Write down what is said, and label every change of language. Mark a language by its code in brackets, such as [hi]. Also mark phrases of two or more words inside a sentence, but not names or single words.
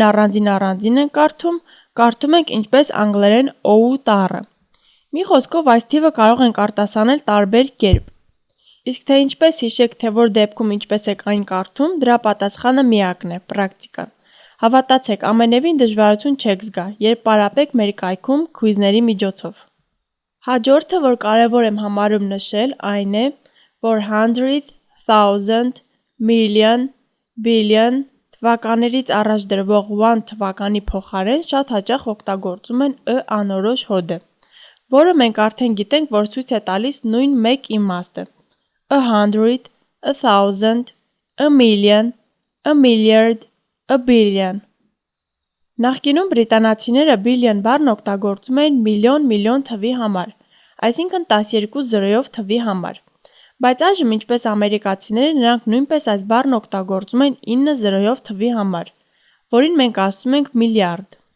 [hy] առանձին են կարդում ենք ինչպես անգլերեն O տառը։ Մի խոսքով այս թիվը կարող ենք արտասանել տարբեր կերպ։ Իսկ թե ինչպես հիշեք, թե որ դեպքում ինչպես եք այն կարդում, դրա պատասխանը միակն է՝ պրակտիկան։ Հավատացեք, ամենևին դժվարություն չեք զգա, երբ պարապեք մեր կայքում քույզների միջոցով։ Հաջորդը, որ կարևոր եմ համարում նշել, այն է, որ 100, 1000, [en] million, billion [hy] թվականերից առաջ դրվող 1 թվականի փոխարեն շատ հաճախ օգտագործում են ը անորոշ հոդը, որը մենք արդեն գիտենք, որ ցույց է տալիս նույն մեկ իմաստը՝ 100, 1000, [en] a million, a milliard, a billion։ [hy] Նախկինում բրիտանացիները billion բառն օգտագործում էին միլիոն թվի համար, այսինքն 12 զրոյով թվի համար, բայց այժմ ինչպես ամերիկացիները նրանք նույնպես այս բառն օգտագործում են 9 զրոյով թվի համար, որին մենք ասում ենք միլիարդ։